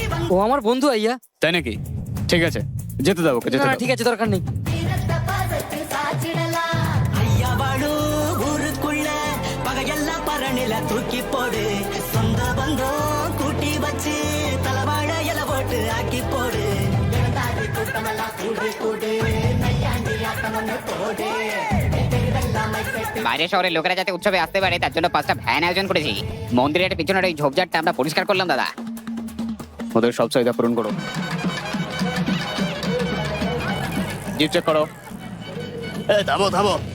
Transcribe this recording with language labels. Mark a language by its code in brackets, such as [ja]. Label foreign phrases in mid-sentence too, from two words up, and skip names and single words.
[bn] ও আমার বন্ধু আইয়া। তাই নাকি? ঠিক আছে, যেতে দাও ওকে, না যেতে না, দাও। ঠিক আছে, দরকার নেই। [ta] வந்த பாசத்து சாச்சிடலாம் ஐயா வாழு ஊருக்குள்ள பகையெல்லாம் பரணில தூக்கி போடு சொந்த பந்தம் கூட்டி வச்சு தலவாழ இல போட்டு ஆக்கி போடு இறந்தாடி கூட்டமெல்லாம் கூடு கூடு நையாண்டி ஆட்டம் ஒன்று போடு [bn] বাইরে শহরের লোকেরা যাতে উৎসবে আসতে পারে তার জন্য 5টা ভ্যান আয়োজন করেছি। মন্দিরের পিছনের ওই ঝোপঝাড়টা আমরা পরিষ্কার করলাম দাদা। ওদের সব চাহিদা পূরণ করো। [en] jeep check [bn] করো। থামো থামো।